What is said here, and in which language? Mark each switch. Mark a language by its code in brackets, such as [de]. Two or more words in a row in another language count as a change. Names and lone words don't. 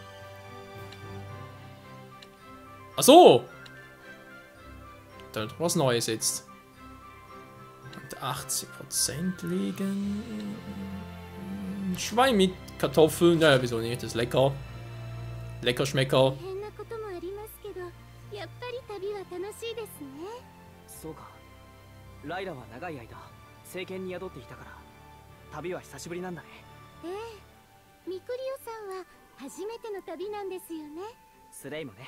[de] Ach so! Da ist was Neues jetzt. 80% liegen. Schwein mit Kartoffeln. Naja, wieso nicht? Das ist lecker. Lecker Schmecker. [ja] そうか。ライラは長い間政権に宿っていたから旅は久しぶりなんだね。ええ、ミクリオさんは初めての旅なんですよね。スレイもね。